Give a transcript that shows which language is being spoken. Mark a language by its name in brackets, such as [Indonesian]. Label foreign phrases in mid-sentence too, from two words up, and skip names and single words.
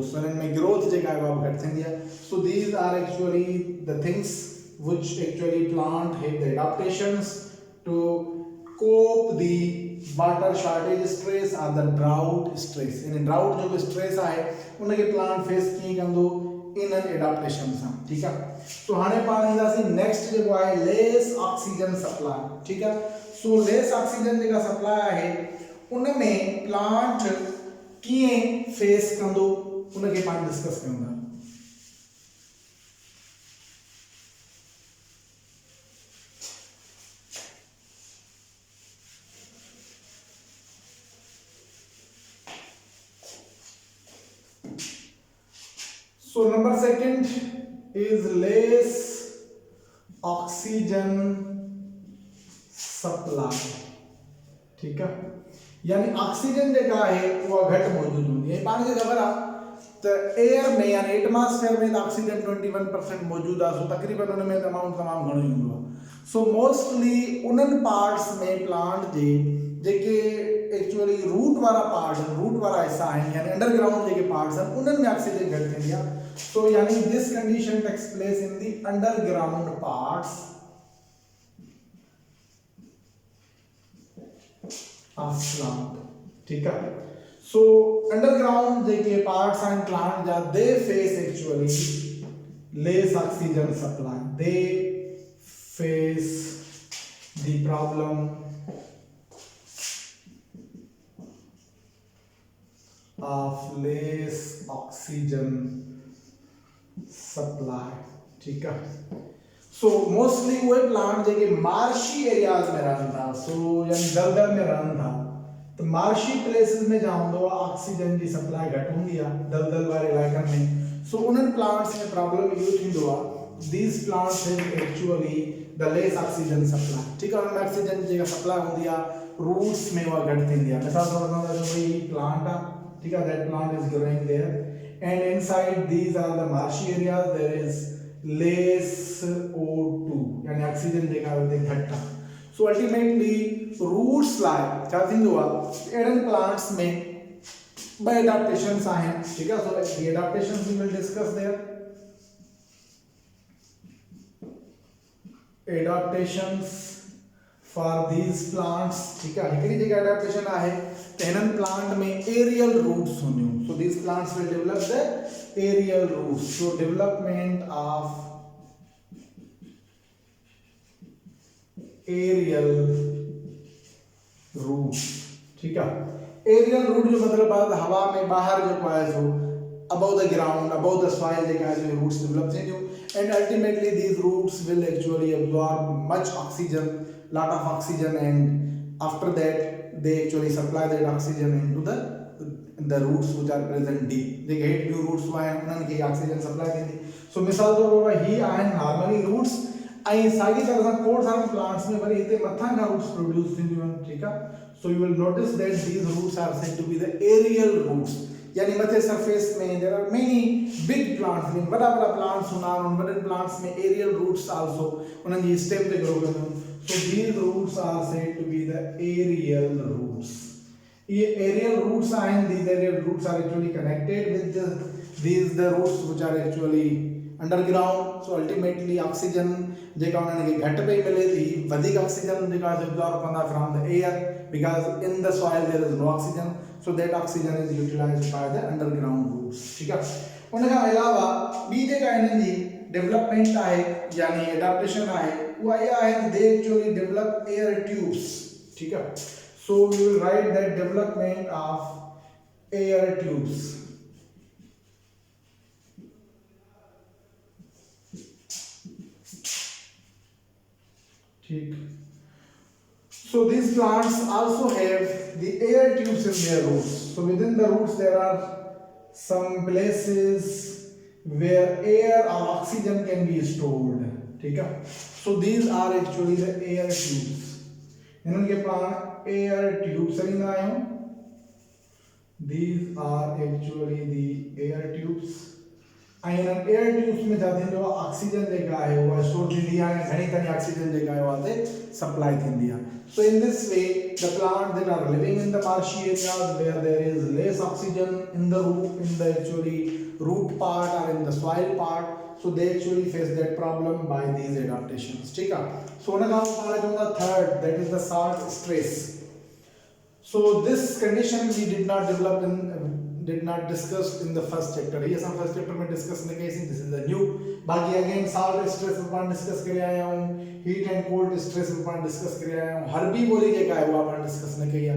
[Sindhi] सो हिननि में ग्रोथ जेका आहे उहा घटि थींदी आहे। [English] So these are actually the things which actually plant have the adaptations to cope the water shortage stress or the drought stress। [Sindhi] इन drought जो stress आहे उनखे [English] plant face [Sindhi] कीअं कंदो इन एडाप्टेशन सां, ठीकु आहे। सो हाणे पाण ईंदासीं नेक्स्ट जेको आहे [English] less oxygen supply, [Sindhi] ठीकु आहे। सो [English] less oxygen [Sindhi] जेका सप्लाई आहे उन में प्लांट कीअं फेस कंदो उनखे पाण डिस्कस कयूं था। [English] So number second is less oxygen supply, [Hindi] ठीक है। [Sindhi] यानी ऑक्सीजन जेका है वो घट मौजूद होंगी है। पानी के खबर आहे तो एयर में यानी एटमॉस्फेयर में ऑक्सीजन 21% मौजूद आहे। सो तकरीबन उन में अमाउंट तमाम घणो हूंदो आहे। सो मोस्टली उन्हनि पार्ट्स में प्लांट जे जेके एक्चुअली रूट वाला पार्ट रूट वाला हिस्सा आहिनि यानी अंडरग्राउंड जेके पार्ट्स आहिनि उन्हनि में ऑक्सीजन घटि थींदी आहे। [English] So यानी this condition takes place in the underground parts of plant, [Hindi] ठीक है। [English] So underground जेके parts and plant जा they face actually less oxygen supply, they face the problem of less oxygen सप्लाई, [Hindi] ठीक है। [Sindhi] सो मोस्टली वो प्लांट जेके [English] marshy areas [Sindhi] में रहन था, सो यानी दलदल में रहन था, तो [English] marshy places [Sindhi] में जहाँ हूंदो आहे ऑक्सीजन जी सप्लाई घटि हूंदी आहे दलदल वारे इलाइक़नि में। सो उन्हनि प्लांट्स में प्रॉब्लम इहो थींदो आहे [English] these plants have actually the less oxygen supply, [Hindi] ठीक है। [Sindhi] उनमें ऑक्सीजन जेका सप्लाई हूंदी आहे रूट्स में उहा घटि थींदी आहे। मिसाल तौर ते कोई प्लांट आहे, [Hindi] ठीक है, [English] that plant is growing there and inside these are the marshy areas, there is less O2 यानी ऑक्सीजन [Sindhi] जेका है घटि आहे। सो अल्टीमेटली रूट्स लाइ छा थींदो आहे एडन प्लांट्स में ॿ एडाप्टेशंस आहिनि, [Hindi] ठीक है। [English] So the adaptations we will discuss there. Adaptations for these plants, [Hindi] ठीक है। [Sindhi] हिकिड़ी जेका एडाप्टेशन आहे त हिननि प्लांट में [English] aerial roots [Sindhi] हूंदियूं। [English] So these plants will develop the aerial roots. So development of aerial roots, [Hindi] ठीक है। [English] aerial root [Sindhi] जो मतलब आहे हवा में बाहर जेको आहे सो [English] above the ground, above the soil [Sindhi] जेका आहे सो [English] roots develop [Sindhi] थींदियूं, [English] and ultimately these roots will actually absorb much oxygen, lot of oxygen, and after that they actually supply that oxygen into the roots which are present deep। they get new roots [Sindhi] आहिनि उन्हनि खे [English] oxygen supply [Sindhi] थींदी। सो मिसाल तौर पर ही आहिनि [English] normally roots, [Sindhi] ऐं साॻी तरह सां खोड़ सारे प्लांट्स में वरी हिते मथां खां [English] roots produce [Sindhi] थींदियूं आहिनि, ठीकु आहे। [English] So you will notice that these roots are said to be the aerial roots. [Sindhi] यानी मथे सरफेस में [English] there are many big plants, [Sindhi] मीन वॾा वॾा प्लांट्स हूंदा आहिनि, उन वॾनि प्लांट्स में [English] aerial roots also [Sindhi] उन्हनि जी स्टेम ते ग्रो कंदियूं आहिनि. [English] So these roots are said to be the aerial roots. ये एरियल रूट्स आहिनि, these aerial roots are actually connected with these the roots which are actually underground. So ultimately oxygen [Sindhi] जेका उन्हनि खे घटि पई मिले थी, वधीक ऑक्सीजन जेका एब्जॉर्ब कंदा [English] from the air, because in the soil there is no oxygen, so that oxygen is utilized by the underground roots. [Hindi] ठीक है. [Sindhi] उन खां अलावा ॿी जेका हिननि जी डेवलपमेंट आहे यानी एडाप्टेशन आहे उहा इहा आहे, [English] they actually develop air tubes. [Hindi] ठीक है. [English] So we will write that development of air tubes. So these plants also have the air tubes in their roots. So within the roots there are some places where air or oxygen can be stored. [Hindi] ठीक है. [English] So these are actually the air tubes. [Sindhi] इनके पास [English] air tubes [Sindhi] सरींदा आहियूं. [English] These are actually the air tubes. [Sindhi] ऐं [English] air tubes [Sindhi] में छा थींदो आहे, ऑक्सीजन जेका आहे उहा स्टोर थींदी आहे ऐं घणी ताईं ऑक्सीजन जेका आहे उहा ते सप्लाई थींदी आहे. [English] So in this way the plant that are living in the marshy areas where there is less oxygen in the root, in the actually root part or in the soil part, so they actually face that problem by these adaptations. [Sindhi] ठीक आहे. सो उन खां पाण चवंदा थर्ड, [English] that is the salt stress. So this condition we did not discuss in the first chapter. [Hindi] ये सब [English] first chapter [Hindi] में discuss नहीं किया, [English] this is the new. [Hindi] बाकी [English] again salt stress [Hindi] पर discuss करे आया हूँ, [English] heat and cold stress [Hindi] पर discuss करे आया हूँ, हर भी बोली के क्या है वो अपन discuss नहीं किया.